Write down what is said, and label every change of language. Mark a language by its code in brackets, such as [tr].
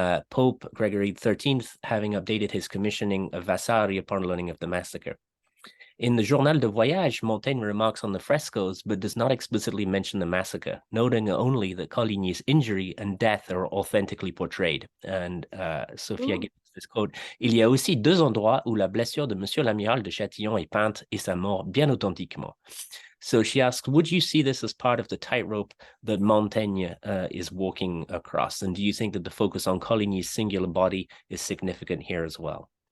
[en] Pope Gregory XIII having updated his commissioning of Vasari upon learning of the massacre. In the Journal de Voyage, Montaigne remarks on the frescoes, but does not explicitly mention the massacre, noting only that Coligny's injury and death are authentically portrayed. And Sophia gives this quote, [fr] Il y a aussi deux endroits où la blessure de Monsieur l'Amiral de Châtillon est peinte et sa mort bien authentiquement. [en] So she asks, would you see this as part of the tightrope that Montaigne is walking across? And do you think that the focus on Coligny's singular body is significant here as well?